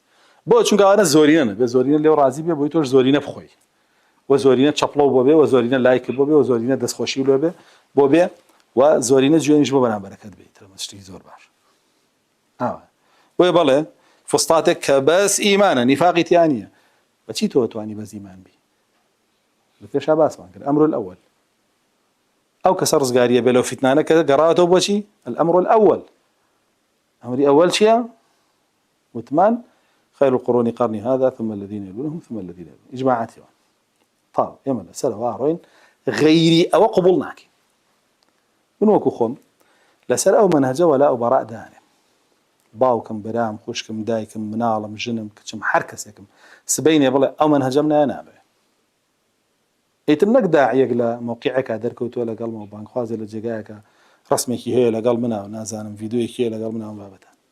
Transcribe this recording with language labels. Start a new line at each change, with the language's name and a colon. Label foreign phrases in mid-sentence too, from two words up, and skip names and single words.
Central Kurdish: بۆ چونکە ئەوانە زۆرینەن، بێ زۆرینە لێو ڕازی بێ بۆی تۆش زۆرینە بخۆی، و زۆرینە چەپڵەو بۆ بێ، و زۆرینە لایک بۆ بێ، و زۆرینە دەستخۆشی لێ بێ بۆ بێ، و زۆرینە جوێنیش بۆ بەرامبەرەکەت بێت. شتێکی زۆر باش. وێ بەڵێ فسطاتێک کە بەس ئیمانە، نیفاقی تیان نییە، بەچی تۆ توانی بەس ئیمان بی؟ لە پێشا باسمان کرد
Arabic: ئەمر الأول.
Central Kurdish: ئەو کەسە ڕزگاریە بێ لەو فیتنانە کە گەڕاوەتەوە بۆچی؟
Arabic: الأمر الأول.
Central Kurdish: ئەمری ئەوەل چییە؟
Arabic: وتمان خير القرون قرني هذا ثم الذين يلونهم ثم الذين يلونهم.
Central Kurdish: إجماعاتي طاو ئێمە لەسەر وا ڕۆین غەیری ئەوە قبوڵ ناکەین. من وەکو خۆم لەسەر ئەو منهجە وەلا ئەو بەڕاء دانێ باوکم برام خوشکم دایکم مناڵم ژنم کچم هەر کەسێکم سبەینێ بڵێ ئەو منهجەم نابێ ئیتر نەک داعیەک لە موقعێکا دەرکەوتووە لەگەڵمەوە بانگخوازێ لە جێگایەکە ڕسمێکی هەیە لەگەڵ منە نازانم ڤیدیۆیەکی هەیە لەگەڵ منە بابەتە